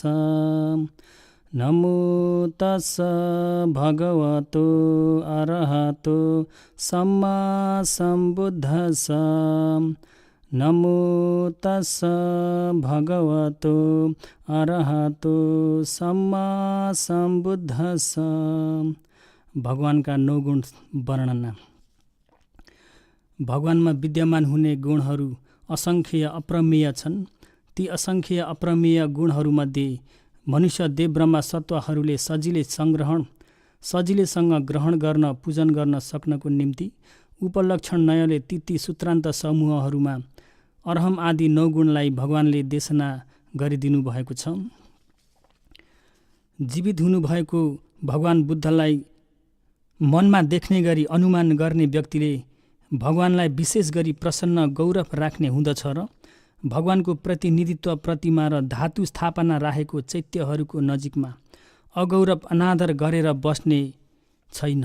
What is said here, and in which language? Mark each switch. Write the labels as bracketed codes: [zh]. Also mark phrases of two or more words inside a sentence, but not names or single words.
[pi] नमो तस्स भगवतो अरहतो सम्मा सम्बुद्धस्स। नमो तस्स भगवतो अरहतो सम्मा सम्बुद्धस्स। [ne] भगवानका 9 गुण वर्णना। भगवानमा विद्यमान हुने गुणहरू असङ्ख्य अप्रमेय छन्। ती असङ्ख्य अप्रमेय गुणहरूमध्ये मनुष्य देव ब्रह्मा सत्वहरूले सजिलैसँग ग्रहण गर्न पूजन गर्न सक्नको निम्ति उपलक्षण नयले ती सूत्रान्त समूहहरूमा अरहम आदि 9 गुणलाई भगवानले देशना गरिदिनु भएको छ। जीवित हुनुभएको भगवान बुद्धलाई मनमा देख्ने गरी अनुमान गर्ने व्यक्तिले भगवानलाई विशेष गरी प्रसन्न गौरव राख्ने हुँदछ र भगवानको प्रतिनिधित्व प्रतिमा र धातु स्थापना राखेको चैत्यहरूको नजिकमा अगौरव अनादर गरेर बस्ने छैन।